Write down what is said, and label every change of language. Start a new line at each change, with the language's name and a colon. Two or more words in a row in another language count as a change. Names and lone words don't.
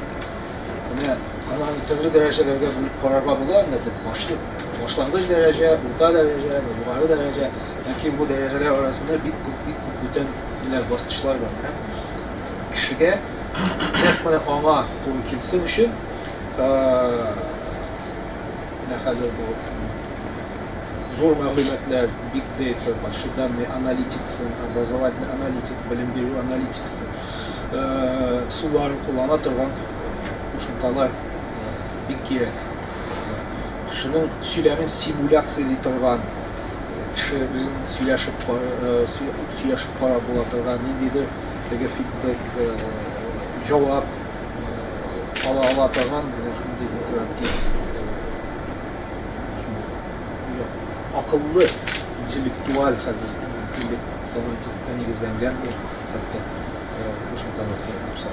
Tatar: Менә аларны төрле дәрәҗәләргә бүлеп карарга була, башлангыч дәрәҗә, урта дәрәҗә, югары дәрәҗә, ләкин бу дәрәҗәләр арасында бик күп бүтән баскычлар бар. Кешегә нәкъ аңа туры килсен өчен, хәзер бу зур мәгълүматлар,
English: big data, machine learning analytics,
Russian: образовательный аналитик,
Tatar: белем бирү аналитиксы, суларын куллана торган кушымталар бик кирәк. Кешенең сөйләмен симуляциялый торган, кеше үзен сөйләшеп карап була торган, ниндидер теге фидбэк, җавап ала торган, шундый интерактив, акыллы, интеллектуаль хәзер самотикка нигезләнгән хәтта кушымталар кирәк булса.